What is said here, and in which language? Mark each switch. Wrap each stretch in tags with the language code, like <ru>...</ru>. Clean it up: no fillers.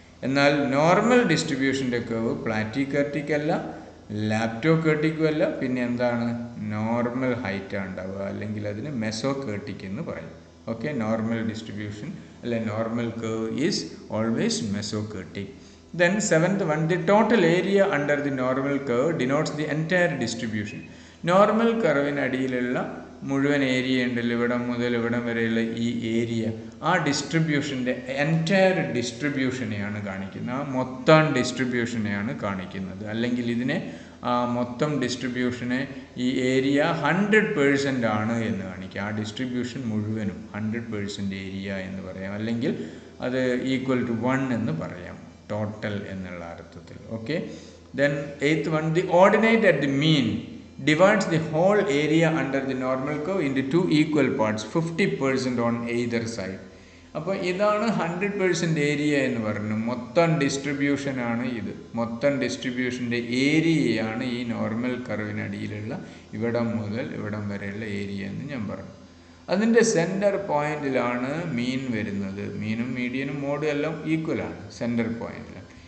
<ml>എന്നാൽ normal ഡിസ്ട്രിബ്യൂഷൻ്റെ curve പ്ലാറ്റികർട്ടിക് അല്ല, ലാപ്റ്റോകർട്ടിക്കും അല്ല, പിന്നെ എന്താണ്, നോർമൽ ഹൈറ്റാണ് ഉണ്ടാവുക, അല്ലെങ്കിൽ അതിന് മെസോകർട്ടിക് എന്ന് പറയും.</ml> <en>Okay, normal distribution അല്ലെ normal curve is always mesokurtic. Then seventh one, the total area under the normal curve denotes the entire distribution.</en> <ml>Normal കർവിനടിയിലുള്ള മുഴുവൻ ഏരിയ ഉണ്ടല്ലോ, ഇവിടം മുതൽ ഇവിടം വരെയുള്ള ഈ ഏരിയ, ആ ഡിസ്ട്രിബ്യൂഷൻ്റെ എൻറ്റയർ ഡിസ്ട്രിബ്യൂഷനെയാണ് കാണിക്കുന്നത്, ആ മൊത്തം ഡിസ്ട്രിബ്യൂഷനെയാണ് കാണിക്കുന്നത്. അല്ലെങ്കിൽ ഇതിനെ ആ മൊത്തം ഡിസ്ട്രിബ്യൂഷനെ ഈ ഏരിയ 100% ആണ് എന്ന് കാണിക്കുക. ആ ഡിസ്ട്രിബ്യൂഷൻ മുഴുവനും 100% ഏരിയ എന്ന് പറയാം, അല്ലെങ്കിൽ അത്</ml> <en>equal to 1</en> <ml>എന്ന് പറയാം, ടോട്ടൽ എന്നുള്ള അർത്ഥത്തിൽ. Okay.</ml> <en>Then eighth one, the ordinate at the mean divides the whole area under the normal curve into two equal parts, 50% on either side.</en> <ml>അപ്പോൾ ഇതാണ് 100% ഏരിയ എന്ന് പറയുന്നത്. മൊത്തം ഡിസ്ട്രിബ്യൂഷനാണ് ഇത്. മൊത്തം ഡിസ്ട്രിബ്യൂഷൻ്റെ ഏരിയയാണ് ഈ നോർമൽ കർവിനടിയിലുള്ള ഇവിടം മുതൽ ഇവിടം വരെയുള്ള ഏരിയ എന്ന് ഞാൻ പറഞ്ഞു. അതിൻ്റെ സെൻറ്റർ പോയിന്റിലാണ് മീൻ വരുന്നത്. മീനും മീഡിയനും മോഡും എല്ലാം ഈക്വലാണ് സെൻറ്റർ പോയിന്റിലാണ്.</ml>